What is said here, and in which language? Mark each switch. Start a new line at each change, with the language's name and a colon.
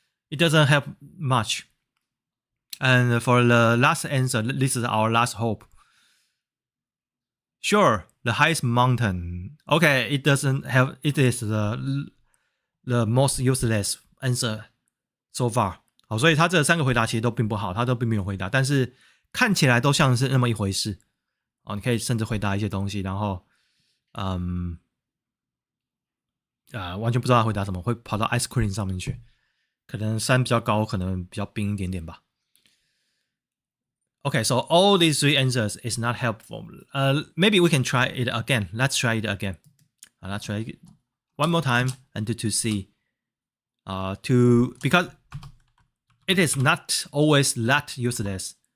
English: It doesn't help much. And for the last answer, this is our last hope. Sure, the highest mountain. Okay, it doesn't have. It is the most useless answer so far.
Chinese: 所以他这3个回答其实都并不好，他都并没有回答，但是看起来都像是那么一回事。你可以甚至回答一些东西，然后完全不知道他回答什么，会跑到 ice cream 上面去。可能山比较高，可能比较冰一点点吧。
English: Okay, so all these 3 answers is not helpful. Maybe we can try it again. Let's try it again. Let's try it one more time and to see. Because it is not always that useless.